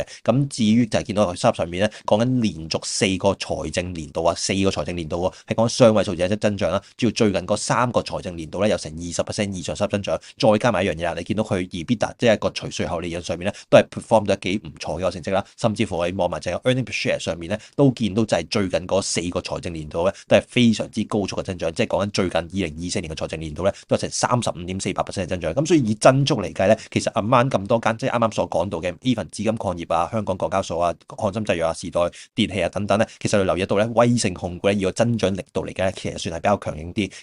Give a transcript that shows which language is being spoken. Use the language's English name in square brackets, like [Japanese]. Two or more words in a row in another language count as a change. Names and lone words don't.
[Cantonese] 咁至於就係見到佢收入上面咧，講緊連續4個財政年度啊，4個財政年度喎，係講雙位數字嘅增長啦。主要最近嗰3個財政年度咧，有成20% 以上收入增長，再加埋一樣嘢啦，你見到佢 EBITDA 即係一個除稅後利潤上面咧，都係 perform 得幾唔錯嘅一個成績啦。甚至乎你望埋就係 [English] earning per share [Cantonese] 上面咧，都見到就係最近嗰4個財政年度咧，都係非常之高速嘅增長。即係講緊最近2024年嘅財政年度咧，都係成35.48% 嘅增長。咁所以以增速嚟計咧，其實啱咁多間，即係啱啱所講到嘅 even 紫金礦業啊、香港港交所啊、漢森製藥啊、時代電器啊等等咧，其實你留意到咧，威盛控股咧，以個增長力度嚟計，其實算係比較強勁啲。